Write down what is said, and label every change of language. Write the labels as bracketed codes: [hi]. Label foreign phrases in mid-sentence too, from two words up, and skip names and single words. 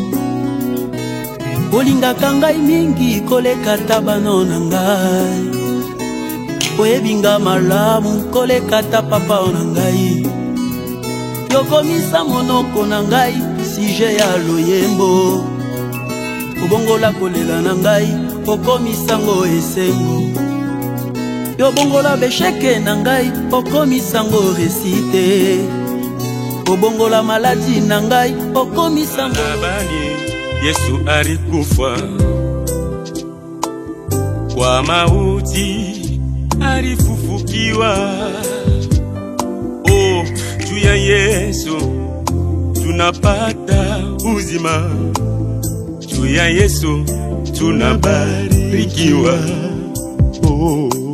[ln] olingaka ngai mingi koleka ta bana na ngai oyebinga malamu koleka ta papa na ngai yokomisa monoko na ngai sije ya loyembo obongola kolela na ngai okomisango esengo yobongola besheke na ngai okomisango resite obongola maladi na ngai okomisango [sw] abani Yesu alikufa kwa mauti alifufukiwa oh juu ya Yesu tunapata uzima juu ya Yesu tunabarikiwa oh.